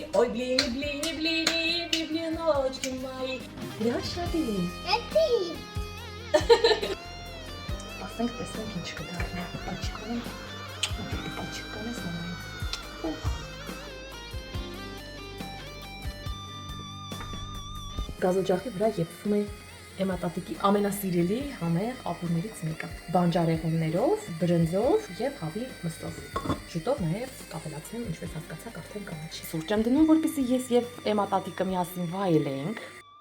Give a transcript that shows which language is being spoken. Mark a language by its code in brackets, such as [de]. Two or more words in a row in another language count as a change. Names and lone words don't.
[ru] Ой, блини, блини, блини, блиночки мои. Лёша, ты. Это [hy] Ասենք տեսնենք ինչ կդառնա։ Աչքանը սանային։ Գազօջախի վրա եփվում է Էմատատիկի ամենասիրելի համեղ ապուրներից մեկը։ Բանջարեղեններով, բրնձով եւ հավի մսով։ Շուտով նաեւ կապելացնեմ, ինչպես հասկացաք, արդեն կանաչի։ Սուրճ եմ դնում, որպեսզի ես եւ Էմատատիկը միասին վայելենք։